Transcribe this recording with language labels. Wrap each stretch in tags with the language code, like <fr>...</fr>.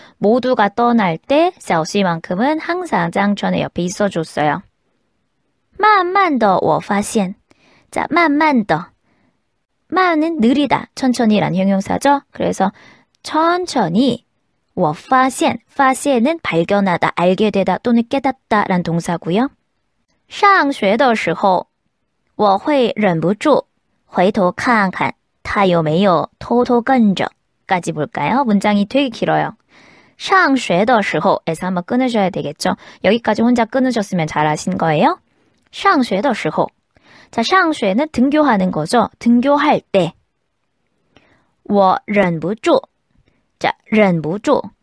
<ko>모두가 떠날 때 샤오씨만큼은 항상 짱천의 옆에 있어줬어요.</ko> <zh>慢慢的我发现.</zh> <ko>자,</ko> <zh>慢慢的.</zh> <ko>만은 느리다, 천천히란 형용사죠. 그래서 천천히 我发现, 发现는 발견하다, 알게 되다 또는 깨닫다 란 동사고요.</ko> <zh>上学的时候我会忍不住回头看看他有没有偷偷跟着</zh> <ko>까지 볼까요? 문장이 되게 길어요. 上学的时候에서 한번 끊으셔야 되겠죠. 여기까지 혼자 끊으셨으면 잘하신 거예요.</ko> <zh>上学的时候.</zh> <ko>자, 上学는 등교하는 거죠. 등교할 때.</ko> <zh>我忍不住. 자, 忍不住.</zh>